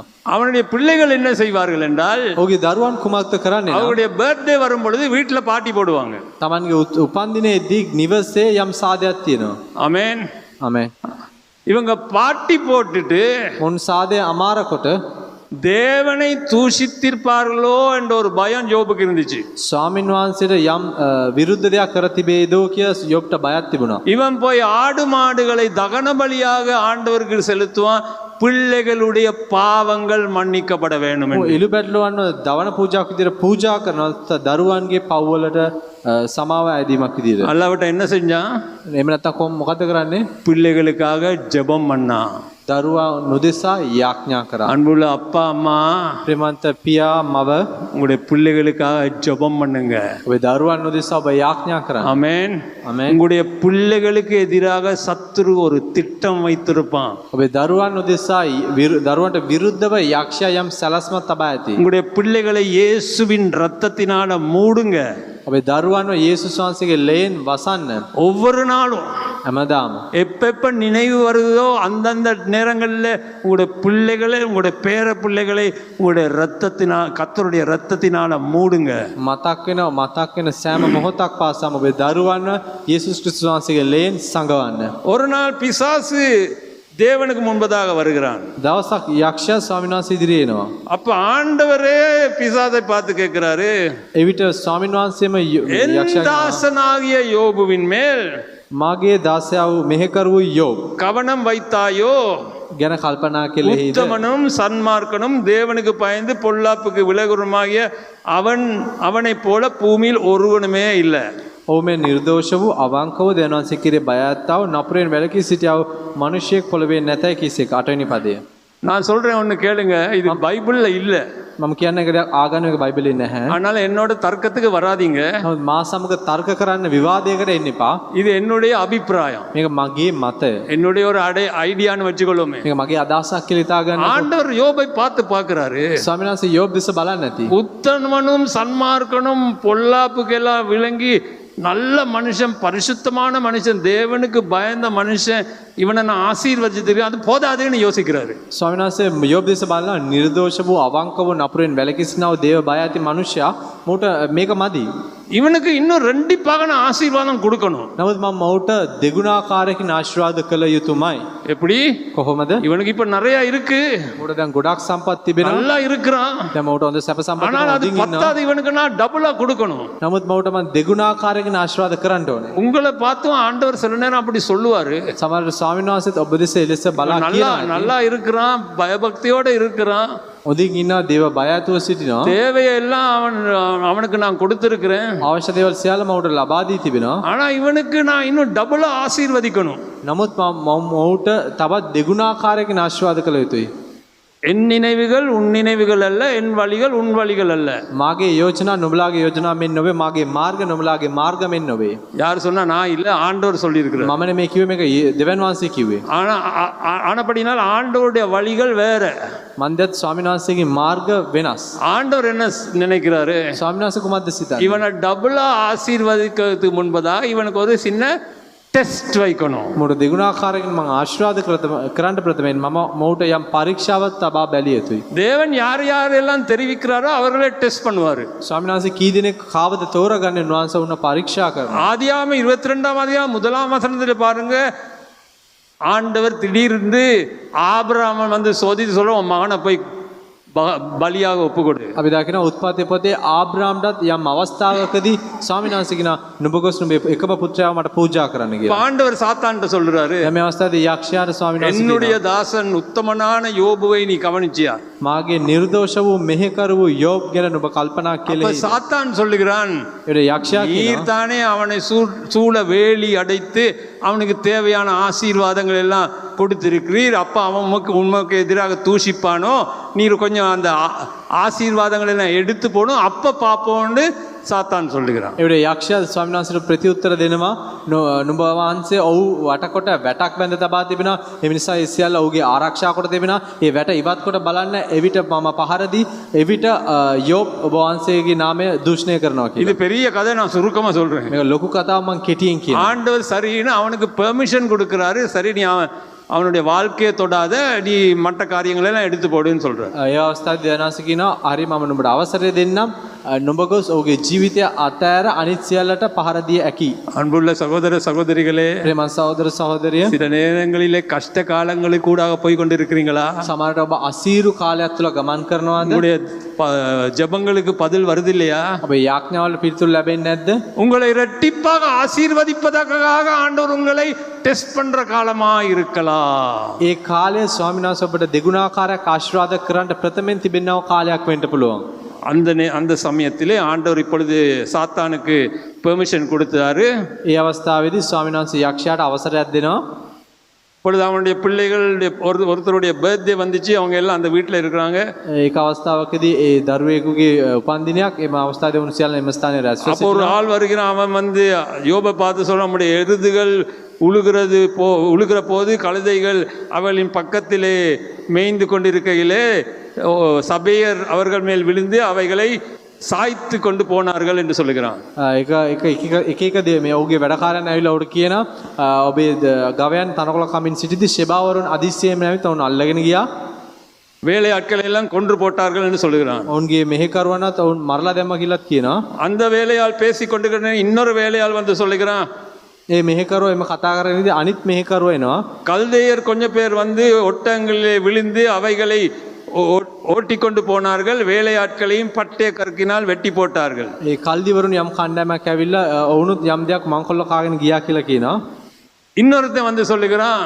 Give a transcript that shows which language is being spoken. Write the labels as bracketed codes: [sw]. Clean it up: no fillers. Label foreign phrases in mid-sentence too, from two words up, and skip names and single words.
[ta] அவனுடைய பிள்ளைகள் என்ன செய்வார்கள் என்றால் [si] ඔහුගේ දරුවන් කුමක්ද කරන්නේ? [ta] அவருடைய பர்த்டே வரும் பொழுது வீட்டில் பார்ட்டி போடுவாங்க. [si] තමන්ගේ උපන්දිනේදී නිවසේ යම් සාදයක් තියෙනවා. [ta] ஆமென். [si] ආමෙන්. [ta] இவங்க பார்ட்டி போட்டுட்டு [si] මුන් සාදය අමාරකොට [ta] தேவனை தூஷித்திருப்பார்களோ என்ற ஒரு பயம் யோபுக்கு இருந்துச்சு. [si] ස්වාමින් වහන්සේට යම් විරුද්ධ දෙයක් කර තිබේදෝ කිය යොබ්ට බයක් තිබුණා. [ta] இவன் போய் ஆடு மாடுகளை தகன பலியாக ஆண்டவருக்கு செலுத்துவான், பிள்ளைகளுடைய பாவங்கள் மன்னிக்கப்பட வேண்டும் என்று. [si] ඉලු බැටළුවන්ව දවන පූජාවක් විදියට පූජා කරනවා දරුවන්ගේ පව්වලට සමාව ඇදීමක් විදියට. [ta] அல்லாஹ்விட்ட என்ன செஞ்சான்? [si] එහෙම නැත්නම් කොහොම මොකද කරන්නේ? [ta] பிள்ளைகளுக்காக ஜெபம் பண்ணா. [si] දරුවා නොදෙසා යාඥා කරා. [ta] அன்புள்ள அப்பா அம்மா, [si] ප්‍රේමන්ත පියා මව [ta] உங்களுடைய பிள்ளைகளுக்காக ஜெபம் பண்ணுங்க. [si] ඔබේ දරුවන් නොදෙසා ඔබ යාඥා කරන්න. [ta] ஆமென். ஆமென். உங்களுடைய பிள்ளைகளுக்கு எதிராக சத்துரு ஒரு திட்டம் வைத்திருப்பான். [si] ඔබේ දරුවන් නොදෙසා දරුවන්ට විරුද්ධව යක්ෂයා යම් සැලැස්මක් තබා ඇති. [ta] உங்களுடைய பிள்ளைகளை இயேசுவின் இரத்தத்தினால மூடுங்க. [si] ඔබේ දරුවන්ව යේසුස් වහන්සේගේ ලේන් වසන්න. [ta] ஒவ்வொரு நாளும் [si] හැමදාම [ta] எப்ப நினைவு வருதோ அந்தந்த நேரங்களில் உங்களுடைய பிள்ளைகளை, உங்களுடைய பேர பிள்ளைகளை உங்களுடைய ரத்தத்தினால், கர்த்தருடைய ரத்தத்தினால மூடுங்க. [si] මතක් වෙන සෑම මොහොතක් පාසාම ඔබේ දරුවන්ව යේසුස් ක්‍රිස්තුස් වහන්සේගේ ලේන් සංගවන්න. [ta] ஒரு நாள் பிசாசு தேவனுக்கு முன்பதாக வருகிறான். [si] දවසක් යක්ෂයා ස්වාමීන් වහන්සේ ඉදිරියේ එනවා. [ta] அப்ப ஆண்டவரே பிசாசை பார்த்து கேட்கிறாரு, [si] එවිට ස්වාමීන් වහන්සේම [ta] என் [si] යක්ෂයා [ta] தாசனாகிய யோபுவின் மேல் [si] මාගේ දාසයා වූ මෙහෙකරු යෝබ් [ta] கவனம் வைத்தாயோ? [si] ගැන කල්පනා කෙලෙහිද? [ta] உத்தமனும் சன்மார்க்கனும் தேவனுக்கு பயந்து பொல்லாப்புக்கு விலகுறமாகிய அவனைப் போல பூமியில் ஒருவனுமே இல்லை. [si] ඔහු මේ නිර්දෝෂ වූ අවංකව දෙවනන්සේ කෙරේ බය ඇත්තව නපුරෙන් වැළකී සිටියා වූ මිනිසෙක් පොළවේ නැතයි කිසෙක. 8 වෙනි පදය. [ta] நான் சொல்றேன் ஒன்று கேளுங்க, இது பைபிள்ல இல்லை. [si] මම කියන්නේ එකක් ආගමික බයිබලයේ නැහැ. [ta] அதனால என்னோட தர்க்கத்துக்கு வராதீங்க. [si] නමුත් මා සමග තර්ක කරන්න විවාදයකට එන්න එපා. [ta] இது என்னுடைய அபிப்பிராயம், [si] මේක මගේ මතය. [ta] என்னுடைய ஒரு ஐடியான்னு வச்சுக்கொள்ளுமே. [si] මේක මගේ අදහසක් කියලා හිතා ගන්න. [ta] ஆண்டவர் யோபை பார்த்து பார்க்கிறாரு. [si] ස්වාමීන් වහන්සේ යෝබ් දිස බලන්නේ නැති. [ta] உத்தமனும் சன்மார்க்கனும் பொல்லாப்புக்கெல்லாம் விளங்கி நல்ல மனுஷன், பரிசுத்தமான மனுஷன், தேவனுக்கு பயந்த மனுஷன், இவனை நான் ஆசீர்வதிச்சிருக்கேன், அது போதாதுன்னு யோசிக்கிறாரு. [si] ස්වාමීන් වහන්සේ යෝබ් දිස බලලා නිර්දෝෂ වූ අවංකව නපුරෙන් වැළකී සිටිනා වූ දේව බය ඇති මනුෂ්‍යයා මෝට මේක මදි. [ta] இவனுக்கு இன்னும் ரெண்டிப்பாக நான் ஆசீர்வாதம் கொடுக்கணும். [si] නමුත් මම මෝට දෙගුණාකාරකින් ආශිර්වාද කළ යුතුමයි. [ta] எப்படி? [si] කොහොමද? [ta] இவனுக்கு இப்ப நிறைய இருக்கு, [si] මෝට දැන් ගොඩක් සම්පත් තිබෙනවා. [ta] நல்லா இருக்கிறான். [si] දැන් මෝට හොඳ සැප සම්පත් [ta] ஆனால் அது [si] තියෙනවා. [ta] பத்தாது, இவனுக்கு நான் டபுளா கொடுக்கணும். [si] නමුත් මෝට මම දෙගුණාකාරකින් ආශිර්වාද කරන්න ඕනේ. [ta] உங்களை பார்த்தும் ஆண்டவர் சில நேரம் அப்படி சொல்லுவாரு. [si] සමහර ස්වාමීන් වහන්සේත් ඔබ දෙස එලෙස බලා [ta] நல்லா [si] කියනවා. [ta] நல்லா இருக்கிறான், பயபக்தியோட இருக்கிறான், [si] හොඳින් ඉන්නා දේව බය ඇතුව සිටිනවා. [ta] தேவையெல்லாம் அவனுக்கு நான் கொடுத்திருக்கிறேன். [si] අවශ්‍ය දේවල් සියල්ල මවට ලබා දී තිබෙනවා. [ta] ஆனா இவனுக்கு நான் இன்னும் டபுளா ஆசீர்வதிக்கணும். [si] නමුත් මම මවට තවත් දෙගුණාකාරකින් ආශිර්වාද කළ යුතුයි. [ta] என் நினைவுகள் உன் நினைவுகள் அல்ல, என் வழிகள் உன் வழிகள் அல்ல. [si] මාගේ යෝජනා නුඹලාගේ යෝජනා මෙන් නොවේ, මාගේ මාර්ග නුඹලාගේ මාර්ග මෙන් නොවේ. [ta] யார் சொன்னா? நான் இல்ல, ஆண்டவர் சொல்லி இருக்கிறார். [si] මම නෙමෙයි කිව්වේ, මේක දෙවන් වහන්සේ කිව්වේ. [ta] ஆனபடினால் ஆண்டவருடைய வழிகள் வேற. [si] මන්දත් ස්වාමීන් වහන්සේගේ මාර්ග වෙනස්. [ta] ஆண்டவர் என்ன நினைக்கிறாரு? [si] ස්වාමීන් වහන්සේ කුමක්ද සිතන්නේ? [ta] இவனை டபுளா ஆசீர்வதிக்கிறதுக்கு முன்பதாக இவனுக்கு ஒரு சின்ன டெஸ்ட் வைக்கணும். [si] මෝට දෙගුණාකාරකින් මම ආශිර්වාද කරන්න ප්‍රථමයෙන් මම මෝට යම් පරීක්ෂාවක් තබා බැලිය යුතුයි. [ta] தேவன் யார் யாரெல்லாம் தெரிவிக்கிறாரோ அவர்களே டெஸ்ட் பண்ணுவாரு. [si] ස්වාමීන් වහන්සේ කී දෙනෙක් කාවද තෝරගන්නේ උන්වහන්සේ උන්න පරීක්ෂා කරනවා. [ta] ஆதியாகமம் 22ஆம் அதிகாரம் 1ஆம் வசனத்தில் பாருங்க, ஆண்டவர் திடீர்னு ஆபிரகாமை வந்து சோதித்து சொல்ல, உன் மகனை போய் பலியாக ஒப்புக்கொடு. [si] අපි දකිනවා උත්පත්ති පොතේ ආබ්‍රාම්ටත් යම් අවස්ථාවකදී ස්වාමීන් වහන්සේ කියනවා නුඹ ගොස් නුඹේ එකම පුත්‍රයාව මට පූජා කරන්න කියලා. [ta] ஆண்டவர் சாத்தான்ට சொல்றாரு, [si] මේ අවස්ථාවේදී යක්ෂයාට ස්වාමීන් වහන්සේ [ta] என்னுடைய தாசன் உத்தமனான யோபுவை நீ கவனிச்சியா? [si] මාගේ නිර්දෝෂ වූ මෙහෙකරු වූ යෝබ් ගැන නුඹ කල්පනා [ta] அப்ப [si] කෙලෙහි. [ta] சாத்தான் சொல்லுகிறான், [si] ඒ යක්ෂයා කියනවා [ta] நீர் தானே அவனை சூழ வேலி அடைத்து அவனுக்கு தேவையான ஆசீர்வாதங்கள் எல்லாம் கொடுத்திருக்கிறீர். அப்ப அவன் உமக்கு எதிராக தூஷிப்பானோ, நீர் கொஞ்சம் அந்த ஆசீர்வாதங்கள் எல்லாம் எடுத்து போடும், அப்ப பார்ப்போம்னு சாத்தான் சொல்லுகிறான். [si] එවිට යක්ෂයා ස්වාමීන් වහන්සේට ප්‍රතිඋත්තර දෙනවා නුඹ වහන්සේ ඔව් වටකොට වැටක් බැඳ තබා තිබෙනවා. ඒ නිසා ඒ සියල්ල ඔහුගේ ආරක්ෂා කොට තිබෙනවා. ඒ වැට ඉවත් කොට බලන්න එවිට මම පහර දී එවිට යෝබ් ඔබ වහන්සේගේ නාමය දූෂණය කරනවා [ta] இது [si] කියලා. [ta] பெரிய கதை, நான் சுருக்கமா சொல்றேன். [si] මේක ලොකු කතාවක් මම කෙටියෙන් කියනවා. [ta] ஆண்டவர் சரின்னு அவனுக்கு பெர்மிஷன் கொடுக்கிறாரு. சரி, நீ அவனுடைய வாழ்க்கையை தொடாத, நீ மற்ற காரியங்களை எல்லாம் எடுத்து போடுன்னு சொல்றாரு. [si] ඒ අවස්ථාවේ දෙවනාස කියනවා හරි මම නුඹට අවසරය දෙන්නම්. නුඹ ගොස් ඔහුගේ ජීවිතය අතෑර අනිත් සියල්ලට පහර දිය හැකි. [ta] அன்புள்ள சகோதர சகோதரிகளே, [si] ප්‍රේමන් සහෝදර සහෝදරිය, [ta] சில நேரங்களிலே கஷ்ட காலங்களுக்கு கூடாக போய் கொண்டு இருக்கிறீங்களா? [si] සමහරට ඔබ අසීරු කාලයක් තුළ ගමන් කරනවාද? [ta] உங்களுடைய ஜெபங்களுக்கு பதில் வருது இல்லையா? [si] ඔබේ යාඥාවල පිළිතුරු ලැබෙන්නේ නැද්ද? [ta] உங்களை இரட்டிப்பாக ஆசீர்வதிப்பதற்காக ஆண்டவர் உங்களை டெஸ்ட் பண்ற காலமா இருக்கலாம். [si] ඒ කාලය ස්වාමීන් වහන්සේ ඔබට දෙගුණාකාරයක් ආශිර්වාද කරන්න ප්‍රථමයෙන් තිබෙනව කාලයක් වෙන්න පුළුවන්. [ta] அந்த சமயத்திலே ஆண்டவர் இப்பொழுது சாத்தானுக்கு பெர்மிஷன் கொடுத்தாரு. [si] ඒ අවස්ථාවේදී ස්වාමීන් වහන්සේ යක්ෂයාට අවසරයක් දෙනවා. [ta] இப்பொழுது அவனுடைய பிள்ளைகளுடைய ஒருத்தருடைய பர்த்டே வந்துச்சு. அவங்க எல்லாம் அந்த வீட்டில் இருக்கிறாங்க. [si] ඒක අවස්ථාවකදී ඒ දරුවෙකුගේ උපන්දිනයක් එම අවස්ථාවේ වුණ සියල්ල එම ස්ථානයේ රැස් [ta] அப்போ ஒரு ஆள் வருகிறான். அவன் வந்து யோபை பார்த்து சொல்ல, நம்முடைய எருதுகள் உழுகிற போது கழுதைகள் அவளின் பக்கத்திலே மேய்ந்து கொண்டிருக்கையிலே சபையர் அவர்கள் மேல் விழுந்து அவைகளை சாய்த்து கொண்டு போனார்கள் என்று சொல்லுகிறான். [si] එක මේ ඔහුගේ වැඩකාරයන් ඇවිල්ලා උඩ කියනවා ඔබේ ගවයන් තනකොළ කමින් සිටිද්දී ෂෙබාවරුන් අදිස්සියෙම නැවිත් ඔවුන් අල්ලගෙන ගියා. [ta] வேலையாட்களை எல்லாம் கொன்று போட்டார்கள் என்று சொல்லுகிறான். [si] ඔවුන්ගේ මෙහෙකරුවනත් ඔවුන් මරලා දැම්මා කියලාත් කියනවා. [ta] அந்த வேலையாள் பேசி கொண்டிருக்கிற இன்னொரு வேலையாள் வந்து சொல்லுகிறான், [si] ඒ මෙහෙකරුවා එම කතා කරගෙන ඉඳි අනිත් මෙහෙකරුවා එනවා. [ta] கல்தேயர் கொஞ்சம் பேர் வந்து ஒட்டங்களிலே விழுந்து அவைகளை ஓட்டி கொண்டு போனார்கள், வேலையாட்களையும் பட்டய கற்கினால் வெட்டி போட்டார்கள். [si] ඒ කල්දිවරුන් යම් කණ්ඩායමක් ඇවිල්ලා ඔවුනුත් යම් දෙයක් මංකොල්ල කාගෙන ගියා කියලා කියනවා. [ta] இன்னொருத்தன் வந்து சொல்லுகிறான்,